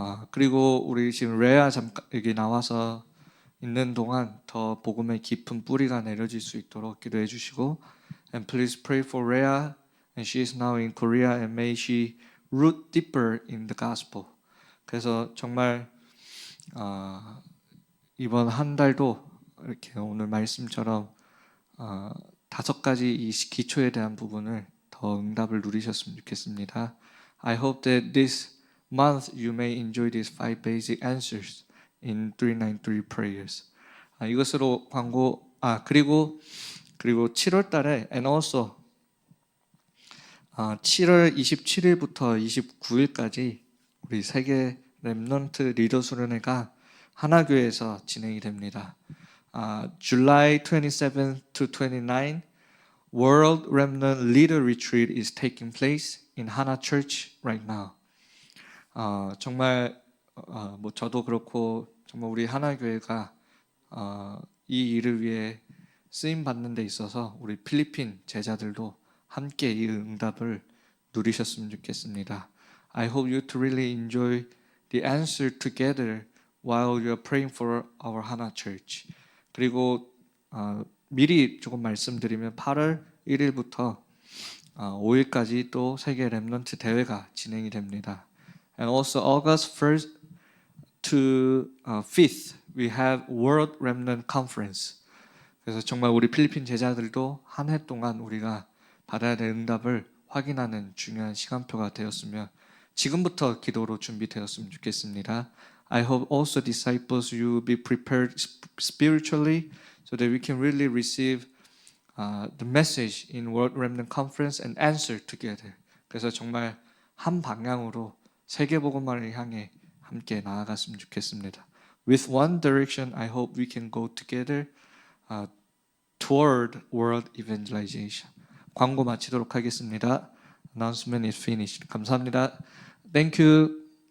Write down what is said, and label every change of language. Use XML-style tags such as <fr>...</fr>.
<ko>그리고 우리 지금 레아 잠깐 여기 나와서 있는 동안 더 복음의 깊은 뿌리가 내려질 수 있도록 기도해 주시고</ko> <en>and please pray for Rhea and she is now in Korea and may she root deeper in the gospel.</en> <ko>그래서 정말 이번 한 달도 이렇게 오늘 말씀처럼 5가지 이 기초에 대한 부분을 더 응답을 누리셨으면 좋겠습니다.</ko> <en>I hope that this month you may enjoy these 5 basic answers in 393 prayers.</en> <ko>이것으로 광고 그리고 7월 달에</ko> <en>and also</en> <ko>7월 27일부터 29일까지 우리 세계 렘넌트 리더 수련회가 하나교회에서 진행이 됩니다.</ko> <en>July 27 to 29 World Remnant Leader Retreat is taking place in Hana Church right now.</en> <ko>정말 뭐 저도 그렇고 정말 우리 하나교회가 이 일을 위해 쓰임 받는 데 있어서 우리 필리핀 제자들도 함께 이 응답을 누리셨으면 좋겠습니다.</ko> <en>I hope you to really enjoy the answer together while you are praying for our Hana Church.</en> <ko>그리고 미리 조금 말씀드리면 8월 1일부터 5일까지 또 세계 렘넌트 대회가 진행이 됩니다.</ko> <en>And also August 1st to 5th we have World Remnant Conference.</en> <ko>그래서 정말 우리 필리핀 제자들도 한 해 동안 우리가 받아야 될 응답을 확인하는 중요한 시간표가 되었으며 지금부터 기도로 준비되었으면 좋겠습니다.</ko> <en>I hope also disciples you be prepared spiritually so that we can really receive the message in World Remnant Conference and answer together.</en> <ko>그래서 정말 한 방향으로 세계 복음화를 향해 함께 나아갔으면 좋겠습니다.</ko> <en>With one direction, I hope we can go together toward world evangelization.</en> <ko>광고 마치도록 하겠습니다.</ko> <en>Announcement is finished.</en> <ko>감사합니다.</ko> <en>Thank you.</en>